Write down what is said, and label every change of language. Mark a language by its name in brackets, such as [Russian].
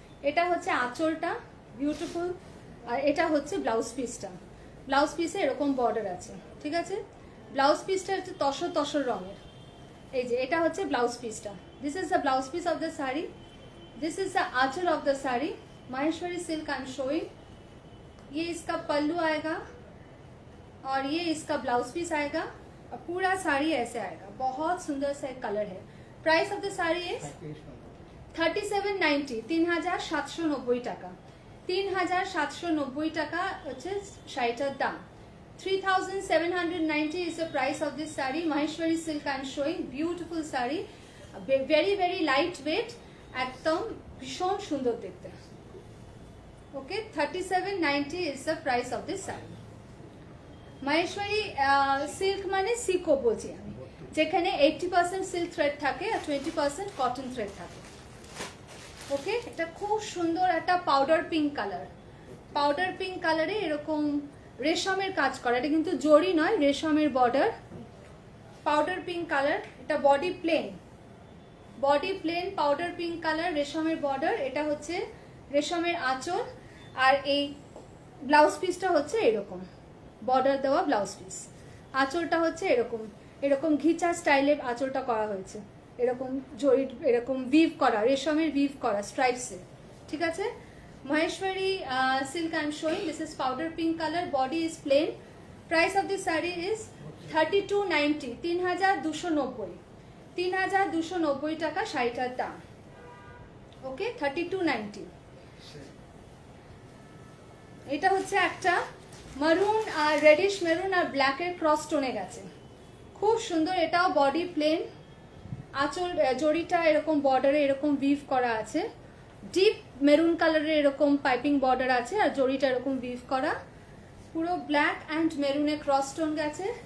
[Bangla] এটা হচ্ছে আঁচলটা, বিউটিফুল। আর এটা হচ্ছে ব্লাউজ পিসটা। ব্লাউজ পিসে এরকম বর্ডার আছে, ঠিক আছে। ব্লাউজ পিসটা হচ্ছে তসর তসর রঙের। এই যে এটা হচ্ছে ব্লাউজ পিসটা। [English] This is the blouse piece of the sari, this is the anchal of the sari. [Hindi] Maheshwari silk [English] I am showing. [Hindi] ये इसका पल्लू आएगा और ये इसका ब्लाउज पीस आएगा और पूरा साड़ी ऐसे आएगा। बहुत सुंदर सा एक कलर है। [English] price of the sari is 3790, [Hindi] 3790 টাকা। [Bangla] 3790 টাকা হচ্ছে শাড়িটার দাম। [English] 3790 is the price of this saree. Maheshwari silk I am showing, beautiful saree, very very light weight, [Bangla] একদম ভীষণ সুন্দর দেখতে, ওকে। [English] 3790 is the price of this saree. [Bangla] Maheshwari silk মানে সিকো বলছি আমি, যেখানে 80% সিল্ক থ্রেড থাকে আর 20% কটন থ্রেড থাকে, ওকে। এটা খুব সুন্দর একটা powder pink colour, powder pink কালারে এরকম রেশমের কাজ করা। এটা কিন্তু জরি নয়, রেশমের বর্ডার, পাউডার পিঙ্ক কালার। এটা body plain, body plain powder pink colour, রেশমের বর্ডার। এটা হচ্ছে রেশমের আঁচল। আর এই ব্লাউজ পিসটা হচ্ছে এরকম বর্ডার দেওয়া ব্লাউজ পিস। আঁচলটা হচ্ছে এরকম, এরকম ঘিচা স্টাইলের আঁচলটা করা হয়েছে, এরকম জরি, এরকম ভিভ করা, রেশমের ভিভ করা স্ট্রাইপসে, ঠিক আছে। [English] Maheshwari silk I am showing. This is powder pink color. Body is plain. Price of this saree is 3290, 3290, 3290 [Bangla] টাকা শাড়িটার দাম, [English] Okay. 3290। [Bangla] এটা হচ্ছে একটা মারুন আর রেডিশ মেরুন আর ব্ল্যাকের ক্রস টোনে গেছে, খুব সুন্দর। এটাও বডি প্লেন, আঁচল জড়িটা এরকম বর্ডারে এরকম উইভ করা আছে, ডিপ মেরুন কালারের এরকম পাইপিং বর্ডার আছে আর জড়িটা এরকম উইভ করা, পুরো ব্ল্যাক অ্যান্ড মেরুনের ক্রস টোন গেছে।